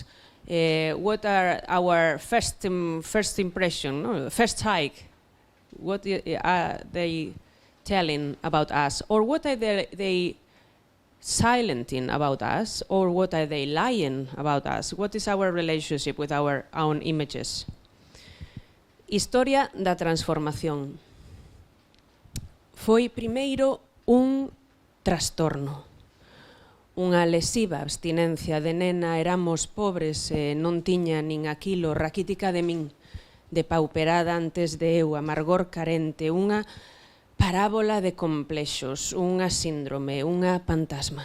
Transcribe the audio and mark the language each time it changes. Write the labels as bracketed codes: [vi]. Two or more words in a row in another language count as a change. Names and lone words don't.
[en] What are our first impression, first hike? What are they telling about us, or what are they silencing about us, or what are they lying about us? What is our relationship with our own images? [gl] Historia da transformación. Foi primeiro un trastorno, unha lesiva abstinencia de nena, éramos pobres e non tiña nin aquilo, raquítica de min, depauperada antes de eu, amargor carente, unha parábola de complexos, unha síndrome, unha fantasma.